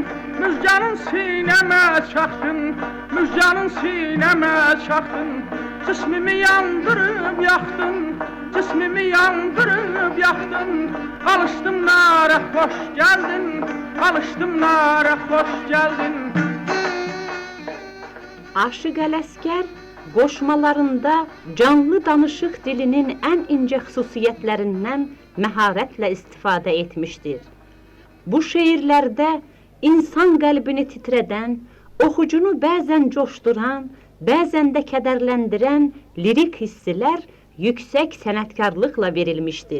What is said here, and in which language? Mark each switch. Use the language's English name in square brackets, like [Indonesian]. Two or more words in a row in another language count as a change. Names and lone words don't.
[Turkish] Müjganın sineme çaktın, müjganın sineme çaktın. Cismimi yandırıp yaktın, cismimi yandırıp yaktın. Alıştım nara, hoş geldin. Alıştım nara, hoş geldin. [Azerbaijani] Aşıq Ələsgər qoşmalarında canlı danışıq dilinin ən incə xüsusiyyətlərindən məharətlə istifadə etmişdir. Bu şeirlərdə insan qəlbini titrədən, oxucunu bəzən coşduran, bəzən də kədərləndirən lirik hisslər yüksək sənətkarlıqla verilmişdir.